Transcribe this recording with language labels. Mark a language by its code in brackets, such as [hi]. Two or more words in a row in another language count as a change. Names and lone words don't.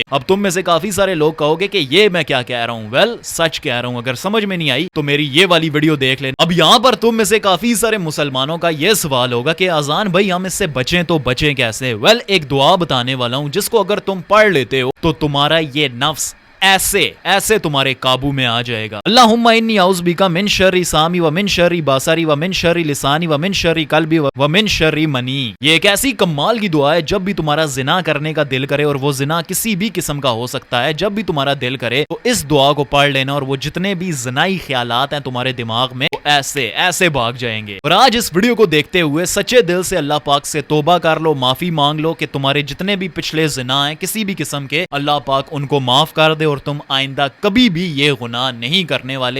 [ur] اب تم میں سے کافی سارے لوگ کہو گے کہ یہ میں کیا کہہ رہا ہوں؟ ویل، سچ کہہ رہا ہوں، اگر سمجھ میں نہیں آئی تو میری یہ والی ویڈیو دیکھ لینا۔ اب یہاں پر تم میں سے کافی سارے مسلمانوں کا یہ سوال ہوگا کہ اذان بھائی ہم اس سے بچیں تو بچیں کیسے؟ ویل، ایک دعا بتانے والا ہوں جس کو اگر تم پڑھ لیتے ہو تو تمہارا یہ نفس ایسے تمہارے قابو میں آ جائے گا۔ [ar] اللہم انی اعوذ بک من شر سامی و من شر بصری و من شر لسانی و من شر قلبی و من شر منی۔ [ur] یہ ایک ایسی کمال کی دعا ہے، جب بھی تمہارا زنا کرنے کا دل کرے، اور وہ زنا کسی بھی قسم کا ہو سکتا ہے، جب بھی تمہارا دل کرے تو اس دعا کو پڑھ لینا، اور وہ جتنے بھی زنائی خیالات ہیں تمہارے دماغ میں وہ ایسے بھاگ جائیں گے۔ اور آج اس ویڈیو کو دیکھتے ہوئے سچے دل سے اللہ پاک سے توبہ کر لو، معافی مانگ لو کہ تمہارے جتنے بھی پچھلے زنا ہیں کسی بھی قسم کے، اللہ پاک ان کو معاف کر دے، اور تم آئندہ کبھی بھی یہ گناہ نہیں کرنے والے۔